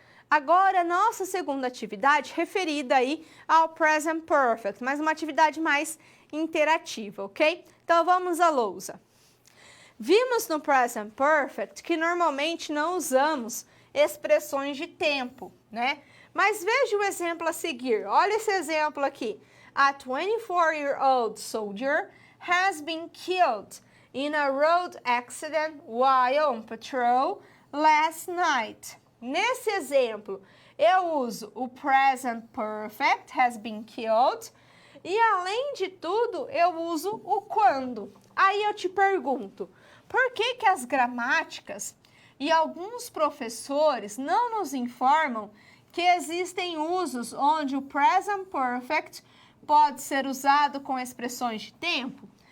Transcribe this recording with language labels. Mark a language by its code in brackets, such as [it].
[pt] Agora, nossa segunda atividade referida aí ao Present Perfect, mas uma atividade mais interativa, ok? Então, vamos à lousa. Vimos no Present Perfect que normalmente não usamos expressões de tempo, né? Mas veja o exemplo a seguir. Olha esse exemplo aqui. [en] A 24-year-old soldier has been killed in a road accident while on patrol last night. [pt] Nesse exemplo, eu uso o Present Perfect, has been killed, e além de tudo, eu uso o quando. Aí eu te pergunto, por que as gramáticas e alguns professores não nos informam que existem usos onde o Present Perfect pode ser usado com expressões de tempo?